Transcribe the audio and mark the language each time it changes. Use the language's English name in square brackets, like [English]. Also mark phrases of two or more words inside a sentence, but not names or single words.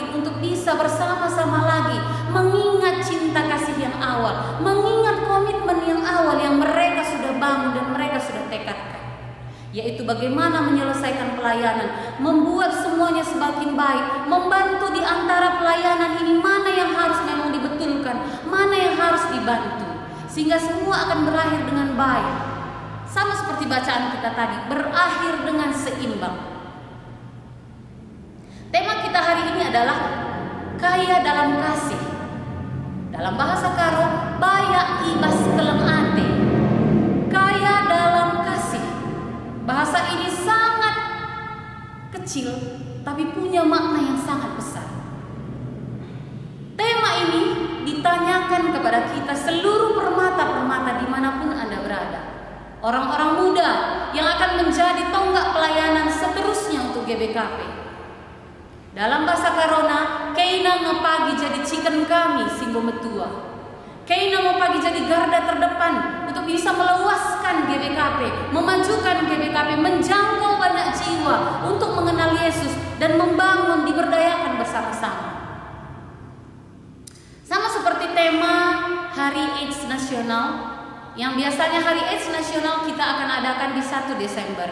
[Indonesian] untuk bisa bersama-sama lagi mengingat cinta kasih yang awal, mengingat komitmen yang awal yang mereka sudah bangun dan mereka sudah tekadkan, yaitu bagaimana menyelesaikan pelayanan, membuat semuanya semakin baik, membantu di antara pelayanan ini mana yang harus memang dibetulkan, mana yang harus dibantu, sehingga semua akan berakhir dengan baik. Sama seperti bacaan kita tadi, berakhir dengan seimbang. Tema kita hari ini adalah kaya dalam kasih. Dalam bahasa Karo, [Batak Karo] baya ibas keleng ate. [Indonesian] Kaya dalam kasih. Bahasa ini sangat kecil, tapi punya makna yang sangat besar. Tema ini ditanyakan kepada kita seluruh permata-permata dimanapun Anda berada. Orang-orang muda yang akan menjadi tonggak pelayanan seterusnya untuk GBKP. Dalam bahasa Karona, [Batak Karo] keina ngepagi jadi chicken kami singgo metua. Keina ngepagi [Indonesian] jadi garda terdepan untuk bisa meluaskan GBKP, memajukan GBKP, menjangkau banyak jiwa untuk mengenal Yesus dan membangun, diberdayakan bersama-sama. Sama seperti tema Hari AIDS Nasional, yang biasanya Hari AIDS Nasional kita akan adakan di 1 Desember.